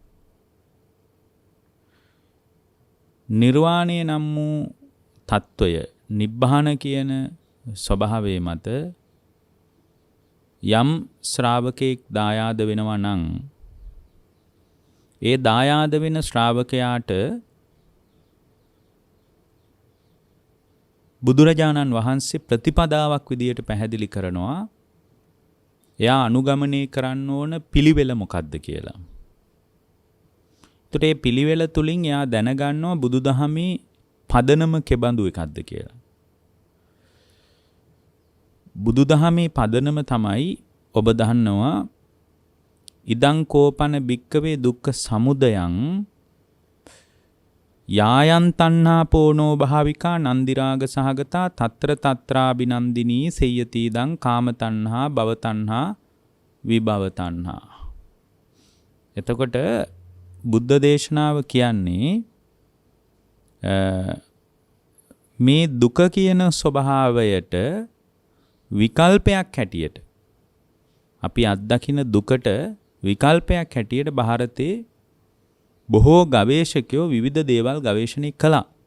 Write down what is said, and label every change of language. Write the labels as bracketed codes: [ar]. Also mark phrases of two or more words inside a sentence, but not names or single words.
[si] නිර්වාණය නම් වූ තත්වය, නිබ්බාන කියන ස්වභාවය මත යම් ශ්‍රාවකෙක් දායාද වෙනවා නම් ඒ දායාද වෙන ශ්‍රාවකයාට බුදුරජාණන් වහන්සේ ප්‍රතිපදාවක් විදියට පැහැදිලි කරනවා එයා අනුගමනය කරන්න ඕන පිළිවෙල මොකක්ද කියලා. ඒතට මේ පිළිවෙල තුලින් එයා දැනගන්නවා බුදුදහමේ පදනම කෙබඳු එකක්ද කියලා. බුදුදහමේ පදනම තමයි ඔබ දන්නවා [pi] ඉදං කෝපන භික්කවේ දුක්ඛ සමුදයං යායන් තණ්හා පෝනෝ භාවිකා නන්දිරාග සහගතා తත්‍ර తත්‍රාබිනන්දිනී සේයති දං කාම තණ්හා භව තණ්හා විභව තණ්හා. [si] එතකොට බුද්ධ දේශනාව කියන්නේ මේ දුක කියන ස්වභාවයට විකල්පයක් හැටියට, අපි අත්දකින දුකට විකල්පයක් හැටියට ಭಾರತයේ බොහෝ ගවේෂකයෝ විවිධ දේවල් ගවේෂණය කළා.